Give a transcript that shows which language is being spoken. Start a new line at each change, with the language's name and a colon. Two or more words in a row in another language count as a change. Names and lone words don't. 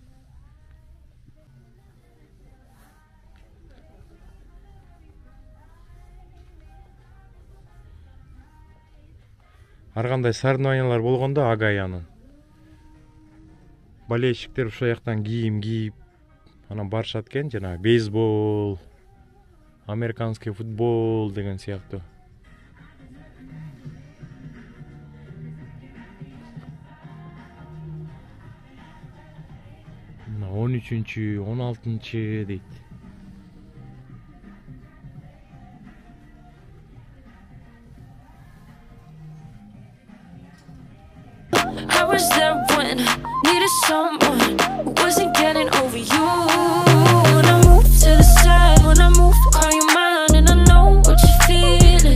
Kyrgyz: Ар кандай соревнованиялар болгондо Агаянын болельщиктер ушул жактан кийим кийип анан барышат экен, жана бейсбол,
Russian: американский футбол
Kyrgyz: деген сыяктуу. Мына 13-чү, 16-чы дейт.
English: I was there when I needed someone who wasn't getting over you. When I move to the side, when I move, call you mine, and I know what you're feeling.